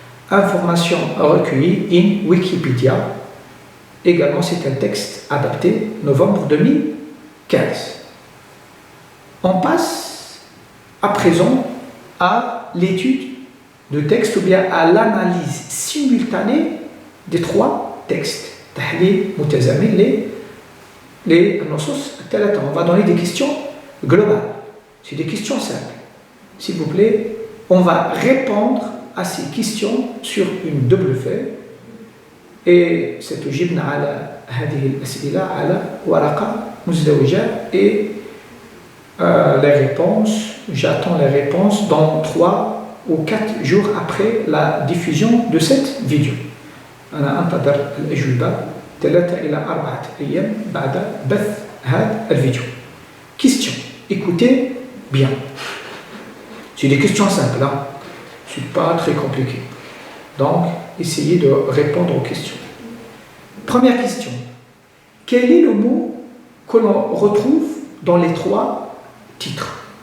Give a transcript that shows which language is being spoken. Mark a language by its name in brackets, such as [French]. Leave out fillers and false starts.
[French] Information recueillie in Wikipédia. Également, c'est un texte adapté novembre 2015. On passe à présent à l'étude de texte ou bien à l'analyse simultanée des trois textes. [Arabic] تحليل متزامن للنصوص الثلاثة. [French] On va donner des questions globales. C'est des questions simples. S'il vous plaît, on va répondre à ces questions sur une double feuille et [Arabic] ستجيبنا على هذه الأسئلة على ورقة مزدوجة [French] et les réponses, j'attends les réponses dans 3 ou 4 jours après la diffusion de cette vidéo. [Arabic] أنا أنتظر الأجوبة 3 إلى 4 أيام بعد بث هذا الفيديو. [French] Question. Écoutez bien. C'est des questions simples, hein? C'est pas très compliqué. Donc, essayez de répondre aux questions. Première question. Quel est le mot que l'on retrouve dans les 3 titres?